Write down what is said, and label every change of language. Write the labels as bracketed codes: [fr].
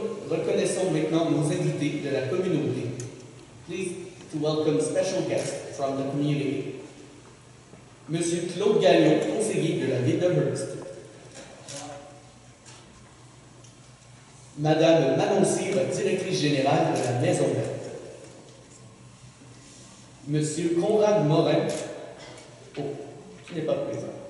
[fr] Reconnaissons maintenant nos invités de la communauté. [en] Please to welcome special guests from the community. [fr] Monsieur Claude Gagnon, conseiller de la ville de Hearst. Madame Manon Cyr, directrice générale de la Maison Verte. Monsieur Conrad Morin, qui n'est pas présent.